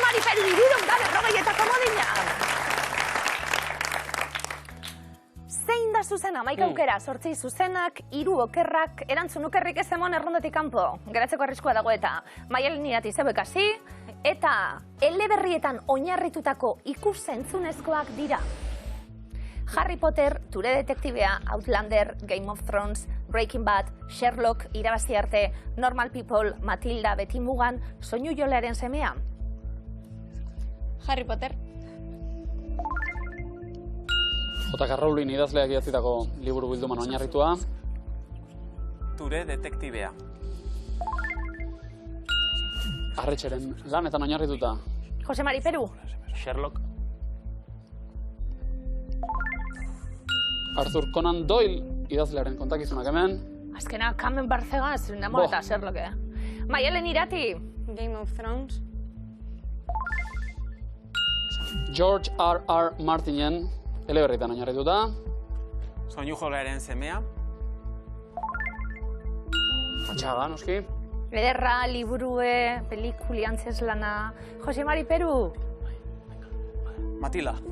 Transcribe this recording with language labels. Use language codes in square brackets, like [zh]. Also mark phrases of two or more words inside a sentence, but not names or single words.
[eu] Jose Mari Peru, 340 eta komodina. Erronda zuzena, 11 aukera, 8 zuzenak, 3 okerrak, erantzun okerrik ez emon errondatik kanpo. Geratzeko arriskua dago eta Maialen Irati zeu ikasi, eta eleberrietan oinarritutako ikus-entzunezkoak dira. Harry Potter, Ture Detektibea, Outlander, Game of Thrones, Breaking Bad, Sherlock, irabazi arte, Normal People, Matilda, Beti Mugan, Soinu Jolearen semea. Harry Potter. J.K. Rowling idazleak idatzitako liburu bilduman oinarritua. Ture Detektibea. Arretxeren lanetan oinarrituta. Jose Mari Peru. Sherlock. Arthur Conan Doyle idazlearen kontakizunak hemen. Azkena, Carmen Barcegaz, namoreta Sherlock. Maialen Irati. Game of Thrones. George R.R. Martinen eleberritan oinarrituta. Soinu Jolearen semea. Atxaga, noski. Ederra, liburue, pelikuli, antzeslana. Jose Mari Peru. Matilda.